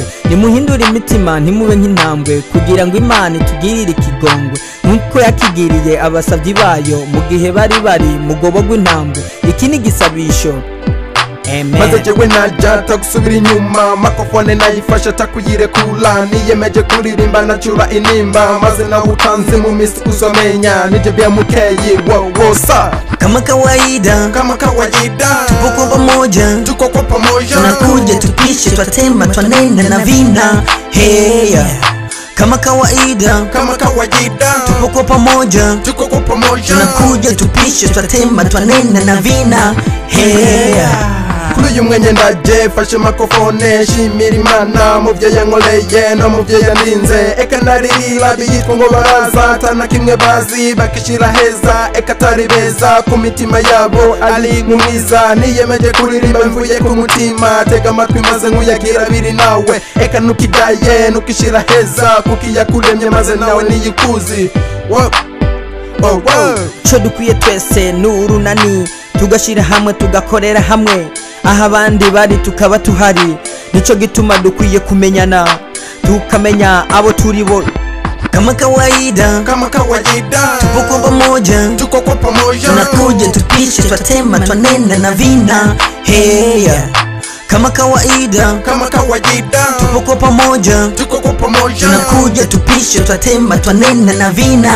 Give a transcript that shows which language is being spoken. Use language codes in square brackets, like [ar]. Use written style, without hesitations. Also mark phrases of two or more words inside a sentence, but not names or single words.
[rn] Nimuhindura imitima ntimube nk'intambwe kugira ngo Imana itugirire ikigongwe nkuko yakigiriye abasavyi bayo mu gihe bari mugobo gw'intambwe. Iki ni gisabisho maze jewe najata gusubira inyuma, makofone nayifasha takuyirekura. Niyemeje kuririmba nacura inimba, maze nawutanze mu misi uzomenya nije BMK. Wosa [sw] kama kawaida, tupo kwa pamoja, tunakuja tupishe, twatema, twanenda na vina. [en] Hey, yeah. [sw] Kama kawaida, tupo kwa pamoja, tunakuja tupishe, twatema, twanenda na vina. [en] Hey, yeah. [rn] Kuri uyu mwenye ndaje fashe makofone, shimira Imana muvyo yankoreye no muvyo yaninze. Eka naririra biyitwa ngo baraza, atana kimwe bazi bakishira heza. Eka tari beza ku mitima yabo ari nk'umwiza. Niyemeje kuririmba mvuye ku mutima, tega amatwi maze nkuyagira biri nawe. Eka nukidaye nukishira heza kuko iyakuremye maze nawe niyikuzi. co dukwiye twese n'urunani, tugashira hamwe tugakorera hamwe. Aha abandi bari tukaba tuhari, nico gituma dukwiye kumenyana, tukamenya abo turi bo. [sw] Kama kawaida, tupo kwa pamoja, tunakuja tupishe, twatema, twanenda na vina. [en] Hey, yeah. [sw] Kama kawaida, tupo kwa pamoja, tunakuja tupishe, twatema, twanenda na vina.